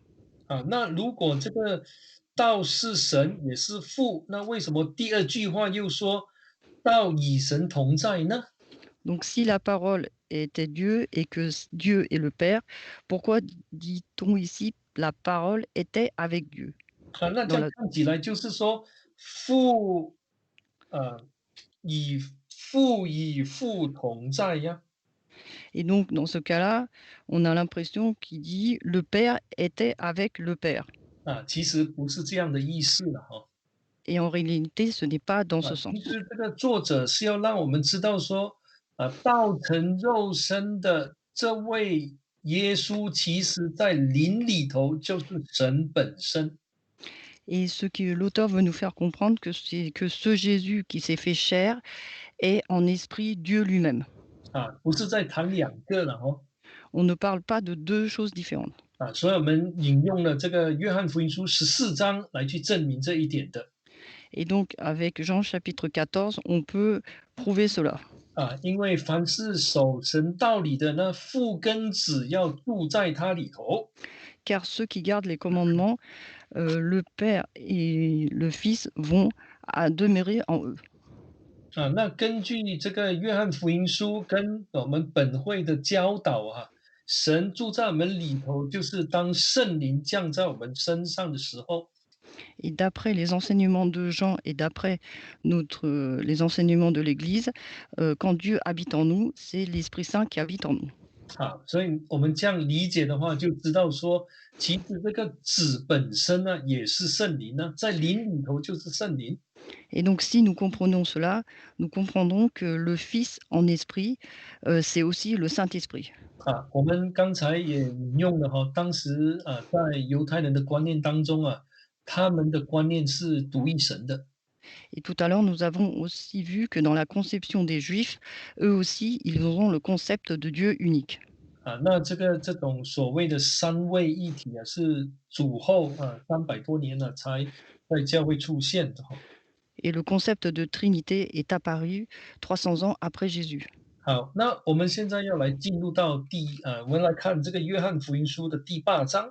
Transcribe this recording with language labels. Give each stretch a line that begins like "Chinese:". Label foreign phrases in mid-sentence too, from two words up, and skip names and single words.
Chinese: 那如果这个道是神也是父，那为什么第二句话又说道与神同在呢？
French: Donc si la parole était Dieu et que Dieu est le Père, pourquoi dit-on ici la parole était avec Dieu
Chinese: 那这
French: dans
Chinese: 样
French: la...
Chinese: 看起来就是说父与父同在呀。
French: Et donc dans ce cas-là, on a l'impression qu'il dit le Père était avec le Père.
Chinese: 其实不是这样的意思了哈。
French: Et en réalité, ce n'est pas dans ce
Chinese: 其
French: sens.
Chinese: 实这个作者是要让我们知道说，道成肉身的这位耶稣，其实在灵里头就是神本身。
French: Et ce que l'auteur veut nous faire comprendre, que c'est que ce Jésus qui s'est fait chair est en esprit Dieu lui-même.
Chinese: 不是在谈两个了哦。
French: On ne parle pas de deux choses différentes.
Chinese: 所以我们引用了这个约翰福音书14章来去证明这一点的。
French: Et donc avec Jean chapitre 14, on peut prouver cela.
Chinese: 因为凡是守神道理的呢，父跟子要住在他里头。
French: Car ceux qui gardent les commandements, le Père et le Fils vont à demeurer en eux.
Chinese: 那根据这个约翰福音书跟我们本会的教导神住在我们里头，就是当圣灵降在我们身上的时候。
French: Et d'après les enseignements de Jean et d'après les enseignements de l'Église, quand Dieu habite en nous, c'est l'Esprit Saint qui habite en nous.
Chinese: 所以我们这样理解的话，就知道说，其实这个子本身呢，也是圣灵呢，在灵里头就是圣灵。
French: Et donc si nous comprenons cela, nous comprendrons que le Fils en esprit, c'est aussi le Saint-Esprit.
Chinese: 我们刚才也引用了当时在犹太人的观念当中他们的观念是独一神的。
French: Et tout à l'heure, nous avons aussi vu que dans la conception des Juifs, eux aussi, ils auront le concept de Dieu unique.
Chinese: 那这种所谓的三位一体是主后300多年了才在教会出现的。
French: Et le concept de Trinité est apparu 300 ans après Jésus.
Chinese: 好，那我们现在要来进入到我们来看这个约翰福音书的第8章。